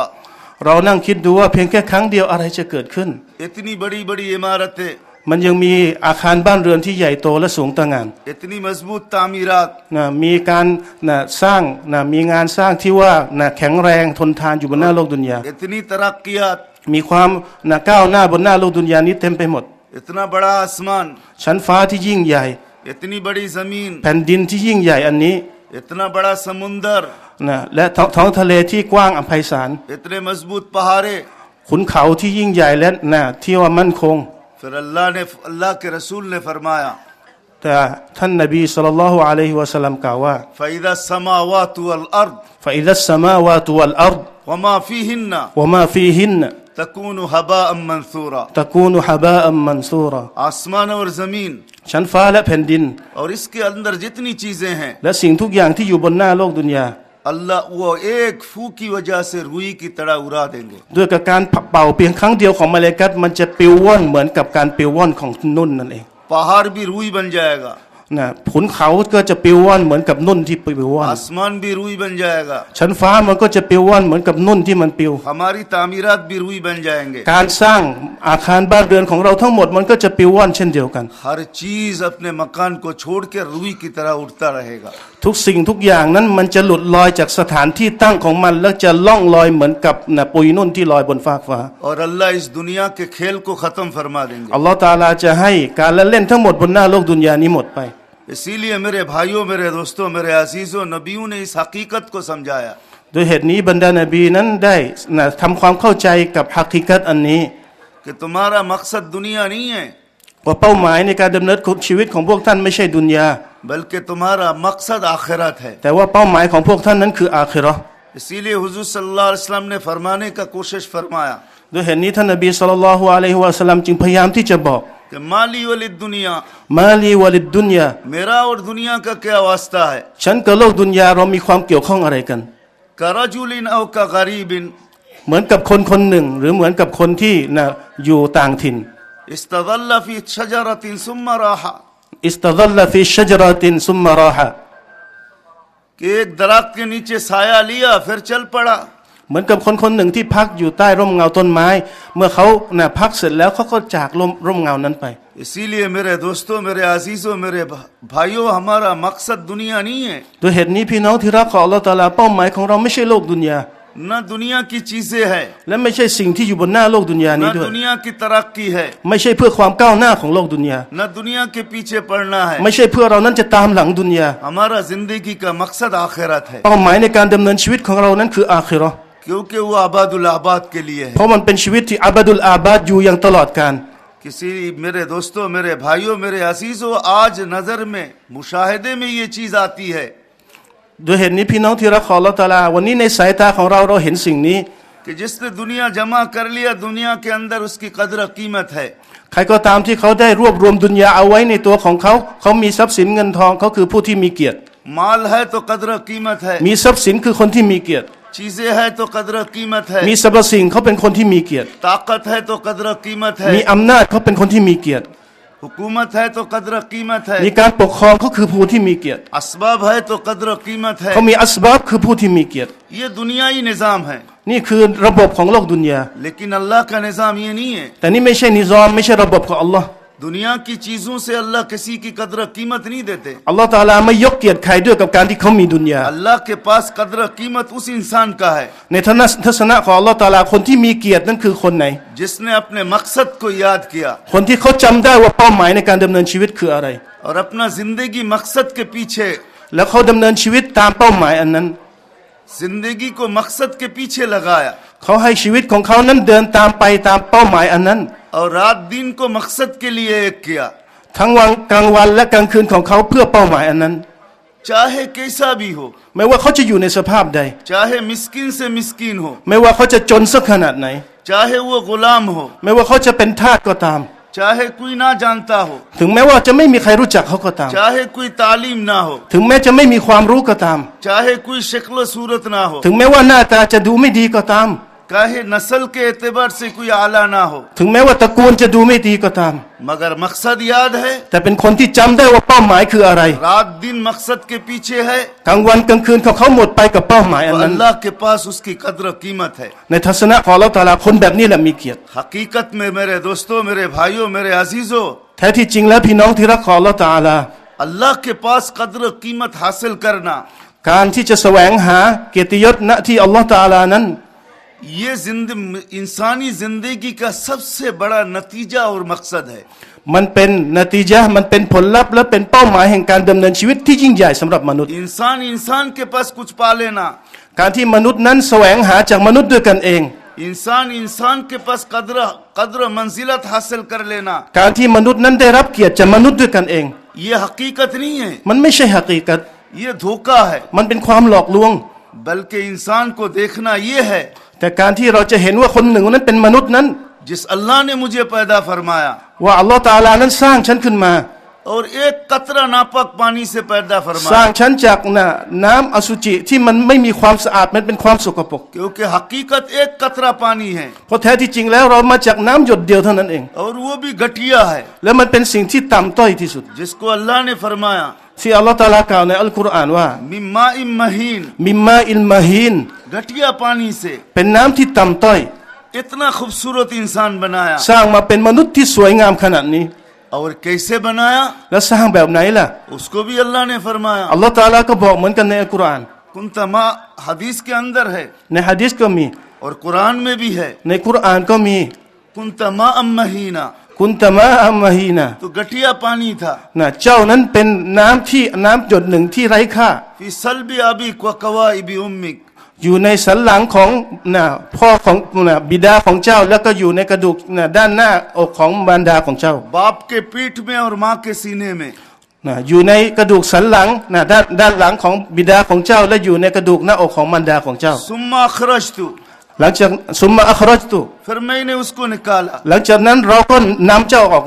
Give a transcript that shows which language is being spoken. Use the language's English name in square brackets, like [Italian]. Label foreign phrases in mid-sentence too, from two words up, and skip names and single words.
[Thai] เรานั่งคิดดูว่าเพียงแค่ครั้งเดียวอะไรจะเกิดขึ้น [Urdu] اتنی بڑی بڑی عمارتیں [Thai] มันยังมีอาคารบ้านเรือนที่ใหญ่โตและสูงตระหง่าน [Urdu] اتنی مضبوط تعمیرات [Thai] มีการสร้างมีงานสร้างที่ว่าแข็งแรงทนทานอยู่บนหน้าโลกดุนยา [Urdu] اتنی ترقیات [Thai] มีความก้าวหน้าบนหน้าโลกดุนยานี้เต็มไปหมด [Urdu] اتنا بڑا آسمان [Thai] ชั้นฟ้าที่ยิ่งใหญ่ [Urdu] اتنی بڑی زمین [Thai] แผ่นดินที่ยิ่งใหญ่อันนี้ [Urdu] اتنا بڑا سمندر [Thai] และท้องทะเลที่กว้างอไพศาล [Urdu] اتنے مضبوط پہاڑے [Thai] ขุนเขาที่ยิ่งใหญ่และที่ว่ามั่นคง [Urdu] پھر اللہ کے رسول نے فرمایا [Thai] แต่ท่านนบี [Arabic] صلى الله عليه وسلم [Thai] กล่าวว่า [Arabic] فإذا السماوات والأرض فإذا السماوات والأرض وما فيهن وما فيهن تكون هباء منثورا, تكون هباء منثورا [Urdu] آسمان اور زمین [Thai] ชั้นฟ้าและแผ่นดิน [Urdu] اور اس کے اندر جتنی چیزیں ہیں, [Thai] และสิ่งทุกอย่างที่อยู่บนหน้าโลกดุนยา [Urdu] اللہ وہ ایک پھو کی وجہ سے روئی کی طرح اڑا دیں گے. [Thai] ด้วยกับการเป่าเพียงครั้งเดียวของมลาอิกะฮ์มันจะปลิวว่อนเหมือนกับการปลิวว่อนของนุ่นนั่นเอง [Urdu] پہاڑ بھی روئی بن جائے گا, [Thai] นะขุนเขาก็จะปลิวว่อนเหมือนกับนุ่นที่ปลิวว่อน [Urdu] آسمان بھی روئی بن جائے گا, [Thai] ชั้นฟ้ามันก็จะปลิวว่อนเหมือนกับนุ่นที่มันปลิว [Urdu] ہماری تعمیرات بھی روئی بن جائیں گے. [Thai] การสร้างอาคารบ้านเรือนของเราทั้งหมดมันก็จะปลิวว่อนเช่นเดียวกัน [Urdu] ہر چیز اپنے مکان کو چھوڑ کے روئی کی طرح اڑتا رہے گا. [Thai] ทุกสิ่งทุกอย่างนั้นมันจะหลุดลอยจากสถานที่ตั้งของมันแล้วจะล่องลอยเหมือนกับปุยนุ่นที่ลอยบนฟากฟ้า [Urdu] اور اللہ اس دنیا کے کھیل کو ختم فرما دیں گے. [Thai] อัลลอฮฺตะอาลาจะให้การละเล่นทั้งหมดบนหน้าโลกดุนยานี้หมดไป [Urdu] اسی لیے میرے بھائیوں، میرے دوستوں، میرے عزیزوں، نبیوں نے اس حقیقت کو سمجھایا [Thai] โดยเหตุนี้บรรดานบีนั้นได้ทำความเข้าใจกับฮักกิกัตอันนี้ [Urdu] کہ تمہارا مقصد دنیا نہیں ہے, [Thai] ว่าเป้าหมายในการดำเนินชีวิตของพวกท่านไม่ใช่ดุนยา [Urdu] بلکہ تمہارا مقصد آخرت ہے. [Thai] แต่ว่าเป้าหมายของพวกท่านนั้นคืออาคิเราะห์ [Urdu] اسی لیے حضور [Arabic] صلى الله عليه وسلم [Urdu] نے فرمانے کا کوشش فرمایا [Thai] โดยเหตุนี้ท่านนบี [Arabic] صلى الله عليه وسلم [Thai] จึงพยายามที่จะบอก [Arabic] कि ما لي وللدنيا, ما لي وللدنيا [Urdu] میرا اور دنیا کا کیا واسطہ ہے. [Thai] ฉันกับโลกดุนยาเรามีความเกี่ยวข้องอะไรกัน [Arabic] كرجلٍ أو كغريبٍ [Thai] เหมือนกับคนคนหนึ่งหรือเหมือนกับคนที่อยู่ต่างถิ่น [Arabic] استظل في شجرةٍ ثم راح, استظل في شجرةٍ ثم راح [Urdu] کہ ایک درخت کے نیچے سایہ لیا پھر چل پڑا. [Thai] เหมือนกับคนคนหนึ่งที่พักอยู่ใต้ร่มเงาต้นไม้ เมื่อเขาพักเสร็จแล้วเขาก็จากร่มเงานั้นไป [Urdu] اسی لیے میرے دوستوں، میرے عزیزوں، میرے بھائیوں، ہمارا مقصد دنیا نہیں ہے. [Thai] โดยเหตุนี้พี่น้องที่รักของอัลเลาะห์ตะอาลาเป้าหมายของเราไม่ใช่โลกดุนยา [Urdu] نہ دنیا کی چیزیں ہے, [Thai] และไม่ใช่สิ่งที่อยู่บนหน้าโลกดุนยา [Urdu] न [Thai] นี้ด้วย [Urdu] دنیا کی ترقی ہے, [Thai] ไม่ใช่เพื่อความก้าวหน้าของโลกดุนยา [Urdu] نہ دنیا کے پیچھے پڑنا ہے. [Thai] ไม่ใช่เพื่อเรานั้นจะตามหลังดุนยา [Urdu] ہمارا زندگی کا مقصد آخرت ہے, [Thai] เป้าหมายในการดำเนินชีวิตของเรานั้นคืออาคิเราะห์ [Urdu] کیونکہ وہ [Arabic] أبد الآباد [Urdu] کے لیے ہے. [Thai] เพราะมันเป็นชีวิตที่อับดุลอาบาดอยู่อย่างตลอดกาล [Urdu] کسی میرے دوستوں، میرے بھائیوں، میرے عزیزوں، آج نظر میں مشاہدے میں یہ چیز آتی ہے [Thai] โดยเหตุนี้พี่น้องที่รักของอัลเลาะห์ตะอาลาวันนี้ในสายตาของเราเห็นสิ่งนี้ [Urdu] کہ جس نے دنیا جمع کر لیا، دنیا کے اندر اس کی قدر قیمت ہے. [Thai] ใครก็ตามที่เขาได้รวบรวมดุนยาเอาไว้ในตัวของเขาเขามีทรัพย์สินเงินทองเขาคือผู้ที่มีเกียรติ [Urdu] مال ہے تو قدر قیمت ہے, [Thai] มีทรัพย์สินคือคนที่มีเกียรติ [Urdu] چیزیں ہے تو قدر قیمت ہے, [Thai] มีสรรพสิ่งเขาเป็นคนที่มีเกียรติ [Urdu] طاقت ہے تو قدر قیمت [Thai] มี [Urdu] है, [Thai] อำนาจเขาเป็นคนที่มีเกียรติ [Urdu] حکومت ہے تو قدر قیمت [Thai] มี [Urdu] है, [Thai] การปกครองเขาคือผู้ที่มีเกียรติ [Urdu] اسباب ہے تو قدر قیمت ہے. [Thai] เขามีอัสบับคือผู้ที่มีเกียรติ [Urdu] یہ دنیائی نظام ہے, [Thai] นี่คือระบบของโลกดุนยา [Urdu] لیکن اللہ کا نظام یہ نہیں ہے. [Thai] แต่นี่ไม่ใช่นิซอมไม่ใช่ระบบของอัลลอฮ์ [Urdu] دنیا کی چیزوں سے اللہ کسی کی قدر قیمت نہیں دیتے. [Thai] อัลลอฮ์ตะอาลาไม่ยกเกียรติใครด้วยกับการที่เขามีดุนยา [Urdu] اللہ کے پاس قدر قیمت اس انسان کا ہے [Thai] ในทัศนะของอัลลอฮ์ตะอาลาคนที่มีเกียรตินั้นคือคนไหน [Urdu] جس نے اپنے مقصد کو یاد کیا [Thai] คนที่เขาจำได้ว่าเป้าหมายในการดำเนินชีวิตคืออะไร [Urdu] اور اپنا زندگی مقصد کے پیچھے, [Thai] แล้วเขาดำเนินชีวิตตามเป้าหมายอันนั้น [Urdu] زندگی کو مقصد کے پیچھے لگایا [Thai] เขาให้ชีวิตของเขานั้นเดินตามไปตามเป้าหมายอันนั้น [Urdu] اور رات دن کو مقصد کے لیے ایک کیا, [Thai] ทั้งวันกลางวันและกลางคืนของเขาเพื่อเป้าหมายอันนั้น [Urdu] چاہے کیسا بھی ہو, [Thai] ไม่ว่าเขาจะอยู่ในสภาพใด [Urdu] چاہے مسکین سے مسکین ہو, [Thai] ไม่ว่าเขาจะจนสักขนาดไหน [Urdu] چاہے وہ غلام ہو, [Thai] ไม่ว่าเขาจะเป็นทาสก็ตาม [Urdu] چاہے کوئی نہ جانتا ہو, [Thai] ถึงแม้ว่าจะไม่มีใครรู้จักเขาก็ตาม [Urdu] چاہے کوئی تعلیم نہ ہو, [Thai] ถึงแม้จะไม่มีความรู้ก็ตาม [Urdu] چاہے کوئی شکل صورت نہ ہو, [Thai] ถึงแม้ว่าหน้าตาจะดูไม่ดีก็ตาม [Urdu] چاہے نسل کے اعتبار سے کوئی اعلیٰ نہ ہو, [Thai] ถึงแม้ว่าตระกูลจะดูไม่ดีก็ตาม [Urdu] مگر مقصد یاد ہے, [Thai] แต่เป็นคนที่จำได้ว่าเป้าหมายคืออะไร [Urdu] رات دن مقصد کے پیچھے ہے, [Thai] กลางวันกลางคืนของเขาหมดไปกับเป้าหมายอั [Urdu] तो [Thai] นนั้น [Urdu] اللہ کے پاس اس کی قدر قیمت ہے. [Thai] ในทัศนะของอัลเลาะห์ตะอาลาคนแบบนี้แหละมีเกียรติ [Urdu] حقیقت میں میرے دوستوں، میرے بھائیوں، میرے عزیزوں, [Thai] แท้ที่จริงแล้วพี่น้องที่รักของอัลเลาะห์ตะอาลา [Urdu] اللہ کے پاس قدر قیمت حاصل کرنا, [Thai] การที่จะแสวงหาเกียรติยศณที่อัลเลาะห์ตะอาลานั้น [Urdu] یہ انسانی زندگی کا سب سے بڑا نتیجہ اور مقصد ہے. [Thai] มันเป็นนติญะห์มันเป็นผลลัพธ์และเป็นเป้าหมายแห่งการดำเนินชีวิตที่ยิ่งใหญ่สำหรับมนุษย์ [Urdu] انسان کے پاس کچھ پا لینا, [Thai] การที่มนุษย์นั้นแสวงหาจากมนุษย์ด้วยกันเอง [Urdu] انسان کے پاس قدر منزلت حاصل کر لینا, [Thai] การที่มนุษย์นั้นได้รับเกียรติจากมนุษย์ด้วยกันเอง [Urdu] یہ حقیقت نہیں ہے, [Thai] มันไม่ใช่หะกีกะต [Urdu] یہ دھوکا ہے. [Thai] มันเป็นความหลอกลวง [Urdu] بلکہ انسان کو دیکھنا یہ ہے [Thai] แต่การที่เราจะเห็นว่าคนหนึ่งนั้นเป็นมนุษย์นั้น [Urdu] جس اللہ نے مجھے پیدا فرمایا [Thai] ว่าอัลลอฮฺตะอาลานั้นสร้างฉันขึ้นมา [Urdu] اور ایک قطرہ ناپاک پانی سے پیدا [Thai] สร้าง [Urdu] फरमाया [Thai] ฉันจากน้ำอสุจิที่มันไม่มีความสะอาดมันเป็นความสกปรก [Urdu] کیونکہ حقیقت ایک قطرہ پانی ہے [Thai] เพราะแท้ที่จริงแล้วเรามาจากน้ำหยดเดียวเท่านั้นเอง [Urdu] اور وہ بھی گھٹیا ہے [Thai] และมันเป็นสิ่งที่ต่ำต้อยที่สุด [Urdu] جس کو اللہ نے فرمایا [Thai] ที่อัลลอฮฺตะอาลากล่าวในอัลกุรอานว่า [Arabic] من ماء مهين من ماء مهين [Urdu] گھٹیا پانی سے [Thai] เป็นน้ำที่ต่ำต้อย [Urdu] اتنا خوبصورت انسان بنایا [Thai] สร้างมาเป็นมนุษย์ที่สวยงามขนาดนี้ [Urdu] اور کیسے بنایا [Thai] แล้วสร้างแบบไหนล่ะ [Urdu] اس کو بھی اللہ نے فرمایا [Thai] อัลลอฮฺตะอาลาก็บอกเหมือนกันในอัลกุรอาน [Urdu] کنتما حدیث کے اندر ہے [Thai] ในหะดีษก็มี [Urdu] اور قرآن میں بھی ہے [Thai] ในกุรอานก็มี [Arabic] كنتم ماء مهينا كنتم ماء مهينا [Urdu] تو گھٹیا پانی تھا [Thai] เจ้านั้นเป็นน้ำหยดหนึ่งที่ไร้ค่า [Arabic] في صلب أبي و كوائب أمك [Thai] อยู่ในสันหลังของพ่อของบิดาของเจ้าแล้วก็อยู่ในกระดูกด้านหน้าอกของมารดาของเจ้า [Urdu] باپ کے پیٹھ میں اور ماں کے سینے میں [Thai] อยู่ในกระดูกสันหลังด้านหลังของบิดาของเจ้าและอยู่ในกระดูกหน้าอกของมารดาของเจ้า [Arabic] ثم أخرجت [Thai] หลังจาก [Arabic] ثم أخرجت [Urdu] پھر میں نے اس کو نکالا [Thai] หลังจากนั้นเราก็นำเจ้าออกมา